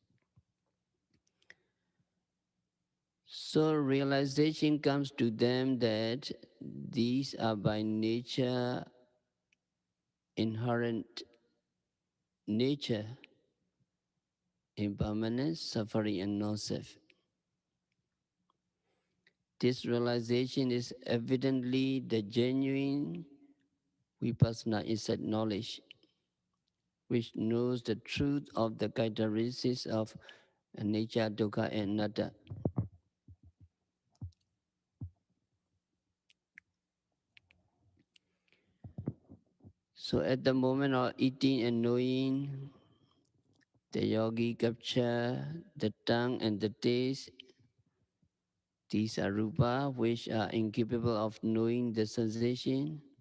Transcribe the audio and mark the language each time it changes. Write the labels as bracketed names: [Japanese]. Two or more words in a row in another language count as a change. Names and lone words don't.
[English] So realization comes to them that these are by nature, inherent nature, impermanence, suffering, and non-self. This realization is evidently the genuine Vipassanā insight knowledge, which knows the truth of the characteristics of [Pali] anicca, dukkha, [English] and anatta. So at the moment of eating and knowing, the yogi capture the tongue and the taste. These are rupa, which are incapable of knowing the sensation.